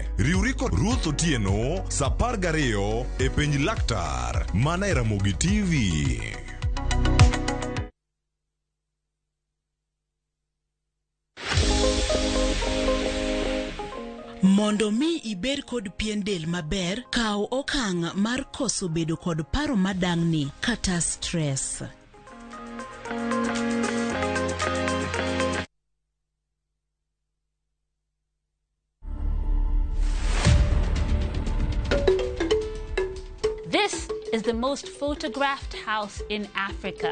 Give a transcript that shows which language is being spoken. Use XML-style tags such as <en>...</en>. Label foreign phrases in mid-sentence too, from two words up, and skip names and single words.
<luo>Riuri kod Ruth Otieno sa 12 e penj laktar mana e Ramogi TV. Mondo mi ibed kod pien del maber, kaw okang' mar koso bedo kod paro madang'ni kata stress.</luo> <en>This is the most photographed house in Africa.</en>